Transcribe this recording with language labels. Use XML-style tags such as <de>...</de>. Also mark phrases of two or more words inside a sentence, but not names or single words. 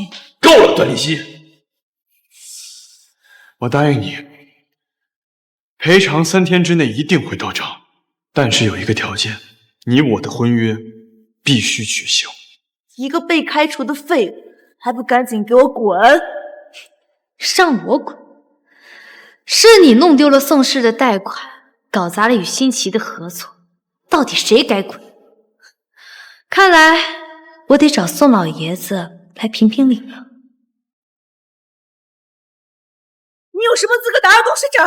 <zh>夠了，段靈溪，我答應你，賠償3天之內一定會到賬，但是有一個條件，你我的婚約必須取消。一個被開除的廢物， 還不趕緊給我滾！讓我滾？是你弄丟了宋氏的貸款，搞砸了与新奇的合作，到底誰该滚？看来我得找宋老爷子来评评理了。你有什麼資格打擾董事長？</zh>